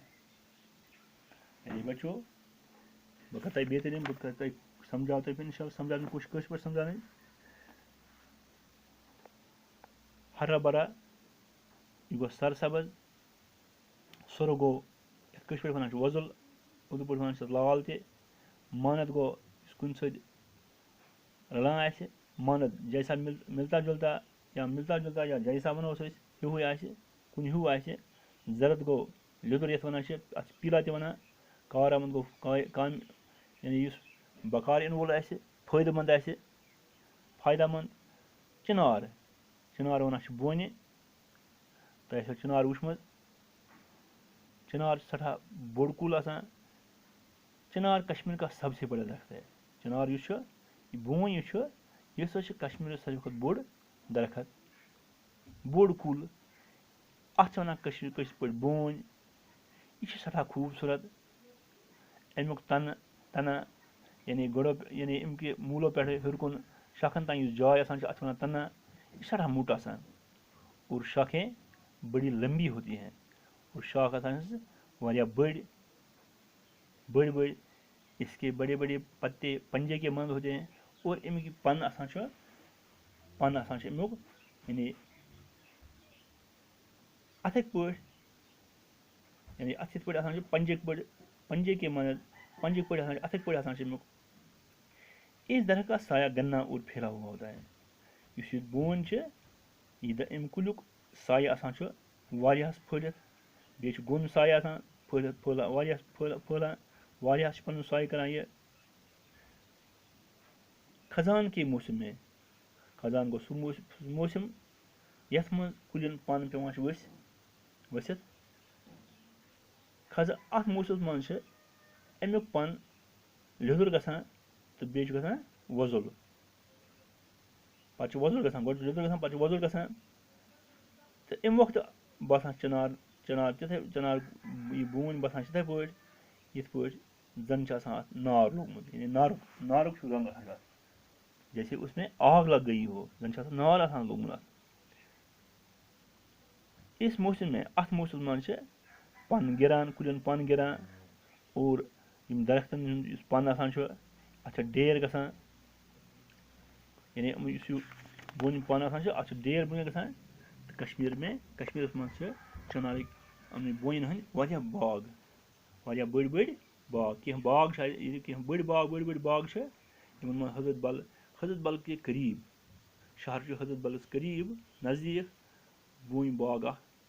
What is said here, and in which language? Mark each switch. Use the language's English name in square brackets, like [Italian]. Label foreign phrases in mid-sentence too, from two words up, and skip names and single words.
[Urdu] بچوں، بکتا بہترین بکتا سمجھاتے پھر انشاءاللہ سمجھانے کی کوشش پر سمجھانے۔ [Kashmiri] ہرا بھرا یہ گو سرسبز، سر گو کش پہ ونان وۄزُل، اردو پٲٹھۍ ونان لال تہِ۔ ماند گو یُس کُنہِ سۭتۍ رلان آسہِ، [Urdu] ماند جیسا ملتا جلتا یا جیسا [Kashmiri] ونوس أسۍ، ہیوٗے آسہِ، کُنہِ ہیوٗ آسہِ۔ زرد گو لیٚدُر یتھ ونان چھِ، اتھ چھِ پیٖلا تہِ ونان۔ کارآمد گو یعنی یُس بکار یِنہٕ وول آسہِ، فٲیدٕ مند آسہِ، فایدہ مند۔ چنار ونان چھِ بونہِ۔ تۄہہِ آسیو چنار وٕچھمُت۔ چنار سٹھاہ بوٚڑ کُل آسان۔ [Urdu] چنار کشمیر کا سب سے بڑا درخت ہے۔ [Kashmiri] چنار یُس چھُ، یہِ بون یُس چھُ، یہِ ہسا چھُ کشمیرُک ساروی کھۄتہٕ بوٚڑ درخت، بوٚڑ کُل۔ اتھ چھِ ونان کٲشِر پٲٹھۍ بونۍ۔ یہِ چھِ سٹھاہ خوٗبصوٗرت۔ امیُک تنہٕ یعنی گۄڈو یعنی اَمہِ کہِ موٗلو پٮ۪ٹھٕ ہیوٚر کُن شاخن تام یُس جاے آسان چھِ اَتھ وَنان تنہٕ یہِ چھِ سٮ۪ٹھاہ موٚٹ آسان [Urdu] اور شاخیں بڑی لمبی ہوتی ہیں اور [Kashmiri] شاخ آسان چھِ واریاہ بٔڑۍ بٔڑۍ [Urdu] اس کے بڑے بڑے پتے پنجے کے مانند ہوتے ہیں [Kashmiri] اور امیُک یہِ پن آسان چھُ امیُک یعنی اَتھٕکۍ پٲٹھۍ یعنی اَتھ یِتھ پٲٹھۍ آسان چھُ پنجٕکۍ پٲٹھۍ [Urdu] پنجے کے مانند [Kashmiri] پنجٕکۍ پٲٹھۍ آسان چھُ اَتھٕکۍ پٲٹھۍ آسان چھُ امیُک [Urdu] اس درخت کا سایہ گنا اور پھیلا ہوا ہوتا ہے [Kashmiri] یُس یہِ بوٗن چھِ یہِ اَمہِ کُلیُک سایہِ آسان چھُ واریاہَس پھٔہلِتھ بیٚیہِ چھُ گوٚن سایہِ آسان پھٔہلِتھ پھٔہلان واریاہَس پھٔہلان واریاہَس چھُ پَنُن سایہِ کران یہِ [Urdu] خزان کے موسم میں [Kashmiri] خزان گوٚو سُہ موسم یَتھ منٛز کُلٮ۪ن پن پیٚوان چھُ ؤسِتھ اَتھ موسمَس منٛز چھِ امیُک پن لیٚدُر گژھان تہٕ بیٚیہِ چھُ گژھان وۄزُل پَتہٕ چھُ وۄزُل گژھان گۄڈٕ چھُ لیٚدُر گژھان پَتہٕ چھُ وۄزُل گژھان تہٕ اَمہِ وقتہٕ باسان تِتھٕے چِنار یہِ بوٗنۍ باسان چھِ تِتھٕے پٲٹھۍ یِتھ پٲٹھۍ زَن چھُ آسان اَتھ نار لوگمُت یعنی نارُک چھُ رنٛگ آسان اَتھ [Urdu] جیسے اس میں آگ لگ گئی ہو [Kashmiri] زَن چھُ آسان نار آسان لوگمُت اَتھ [Urdu] اس موسم میں [Kashmiri] اَتھ موسمَس منٛز چھِ پن گِران کُلٮ۪ن پن گِران اور یِم درختن ہُنٛد یُس پن آسان چھُ اَتھ چھِ ڈیر گژھان یعنی یُس یہِ بوٗنہِ پن آسان چھُ اَتھ چھُ ڈیر بۄنہٕ گژھان تہٕ کشمیٖرَس منٛز چھِ چِنارٕکۍ یِمنٕے بونٮ۪ن ہٕنٛدۍ واریاہ باغ واریاہ بٔڑۍ باغ کینٛہہ باغ چھِ ییٚتہِ کینٛہہ بٔڑۍ باغ چھِ یِمن منٛز حضرت بل [Urdu] کے قریٖب [Kashmiri] شہر چھُ حضرت بلس قریٖب نزدیٖک بوٗنۍ باغ اکھ